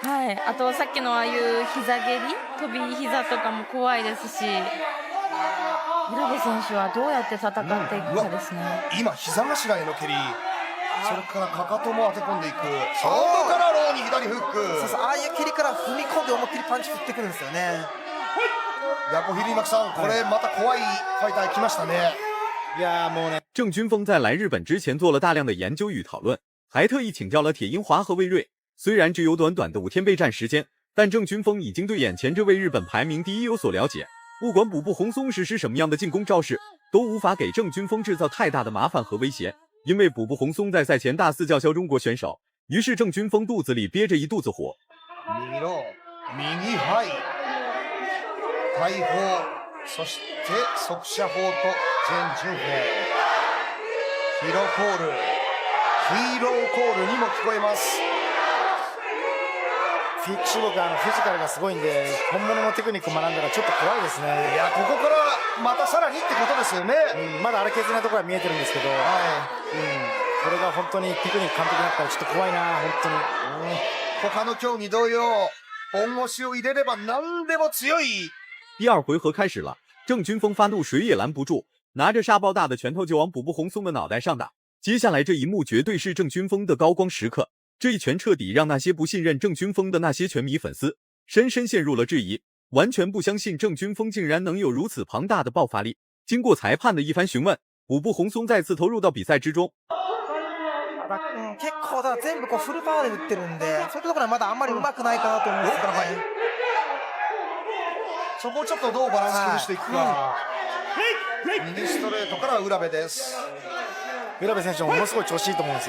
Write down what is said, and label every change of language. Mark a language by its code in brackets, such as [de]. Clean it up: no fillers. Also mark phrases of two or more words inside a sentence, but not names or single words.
[ja] はい。あとさっきのああいう膝蹴り、飛び膝とかも怖いですし、浦部選手はどうやって戦っていくかですね。今膝頭への蹴り、それからかかとも当て込んでいく。外からローに左フック。そうそう、ああいう蹴りから踏み込んで思いっきりパンチ振ってくるんですよね。ヤコヒリマクさん、これまた怖いファイター来ましたね。いやもうね。 [zh] 郑军锋在来日本之前做了大量的研究与讨论，还特意请教了铁英华和魏睿。虽然只有短短的5天备战时间，但郑军锋已经对眼前这位日本排名第一有所了解。不管卜部宏松实施什么样的进攻招式，都无法给郑军锋制造太大的麻烦和威胁。因为卜部宏松在赛前大肆叫嚣中国选手，于是郑军锋肚子里憋着一肚子火。 [ja] 右の右ハイ大砲、そして速射砲とジェン・ジュンフェン。ヒーローコール、ヒーローコールにも聞こえます。中国はフィジカルがすごいんで、本物のテクニックを学んだらちょっと怖いですね。いや、ここからまたさらにってことですよね。まだ荒削りなところは見えてるんですけど、これが本当にテクニック完璧になったらちょっと怖いな、本当に。他の競技同様、本腰を入れれば何でも強い。 [zh] 第2回合开始了，郑军锋发怒谁也拦不住，拿着沙包大的拳头就往卜部宏松的脑袋上打。接下来这一幕绝对是郑军锋的高光时刻，这一拳彻底让那些不信任郑军锋的那些拳迷粉丝深深陷入了质疑，完全不相信郑军锋竟然能有如此庞大的爆发力。经过裁判的一番询问，卜部宏松再次投入到比賽之中。 [ja] 結構だ全部こうフルパワーで打ってるんで、そういうところはまだあんまり上手くないかなと思うんですけどね。そこをちょっとどうバランス崩していくか。 右ストレートから浦部です。浦部選手もものすごい調子いいと思うんですよ。